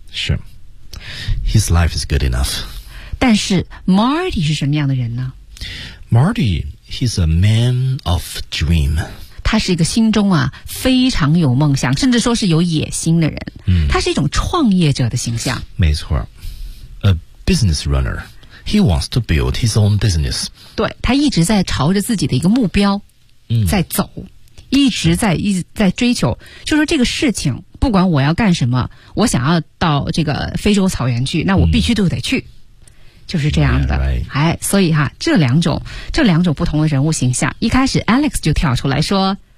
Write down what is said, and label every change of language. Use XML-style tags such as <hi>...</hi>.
<en>是 ，His life is good enough。</en> <zh>但是 Marty 是什么样的人呢</zh> <en>？Marty。 He's a man of dream.</en> <zh>他是一个心中啊非常有梦想，甚至说是有野心的人。他是一种创业者的形象。没错</zh> <en>，a business runner. He wants to build his own business.</en> <zh>对，他一直在朝着自己的一个目标，在走，一直在追求。就说这个事情，不管我要干什么，我想要到这个非洲草原去，那我必须都得去。就是这样的</zh> <en>yeah,、</en> <zh>哎、所以哈，这两种不同的人物形象，一开始 Alex 就跳出来说</zh>